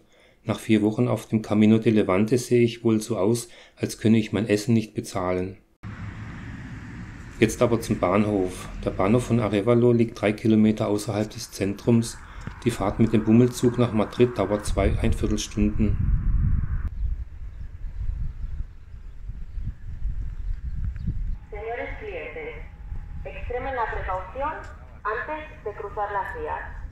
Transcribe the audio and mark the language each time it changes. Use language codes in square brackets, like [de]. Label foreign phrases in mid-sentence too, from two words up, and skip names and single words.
[de] Nach 4 Wochen auf dem Camino de Levante sehe ich wohl so aus, als könne ich mein Essen nicht bezahlen. Jetzt aber zum Bahnhof. Der Bahnhof von Arévalo liegt 3 Kilometer außerhalb des Zentrums. Die Fahrt mit dem Bummelzug nach Madrid dauert 2,25 Stunden. [es] Señores clientes, extremen la precaución antes de cruzar las vías.